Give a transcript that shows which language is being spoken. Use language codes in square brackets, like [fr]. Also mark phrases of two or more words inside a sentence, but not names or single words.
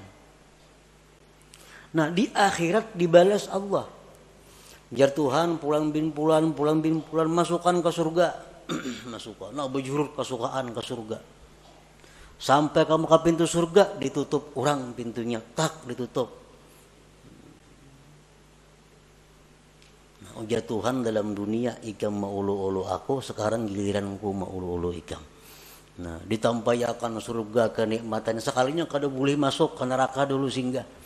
[bjn] Nah, di akhirat dibalas Allah. Jar Tuhan pulang bin pulan masukkan ke surga. Masukkan, nah bejurut kesukaan ke surga. Sampai kamu ke pintu surga, ditutup orang pintunya, tak ditutup. Nah, ujar Tuhan dalam dunia, ikam maulu-ulu aku, sekarang giliranku maulu-ulu ikam. Nah, ditampayakan surga kenikmatan, sekalinya kada boleh masuk ke neraka dulu singgah.